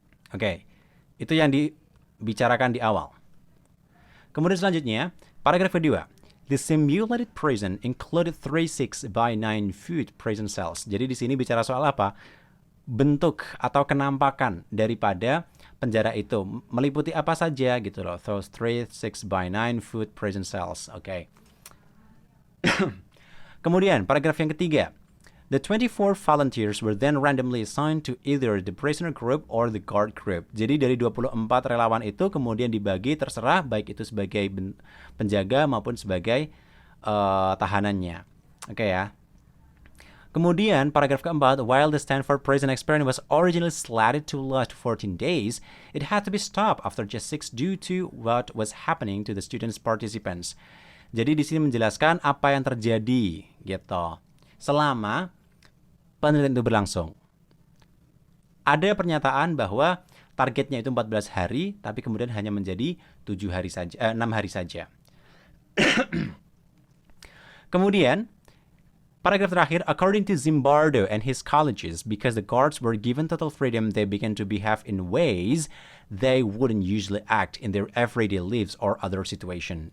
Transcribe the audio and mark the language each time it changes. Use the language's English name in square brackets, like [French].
[Indonesian] Oke, itu yang dibicarakan di awal. Kemudian selanjutnya, paragraf kedua. [English] The simulated prison included 3 6 by 9 foot prison cells. [Indonesian] Jadi di sini bicara soal apa? Bentuk atau kenampakan daripada penjara itu meliputi apa saja gitu loh. [English] Those 3 6 by 9 foot prison cells. Oke. [Indonesian] Kemudian, paragraf yang ketiga. [English] The 24 volunteers were then randomly assigned to either the prisoner group or the guard group. [Indonesian] Jadi dari 24 relawan itu kemudian dibagi terserah baik itu sebagai penjaga maupun sebagai tahanannya. Oke ya. Kemudian, paragraf keempat, [English] while the Stanford prison experiment was originally slated to last 14 days, it had to be stopped after just 6 due to what was happening to the students participants. [Indonesian] Jadi di sini menjelaskan apa yang terjadi gitu selama penelitian itu berlangsung. Ada pernyataan bahwa targetnya itu 14 hari, tapi kemudian hanya menjadi 6 hari saja. Kemudian paragraf terakhir, [English] according to Zimbardo and his colleagues, because the guards were given total freedom, they began to behave in ways they wouldn't usually act in their everyday lives or other situation.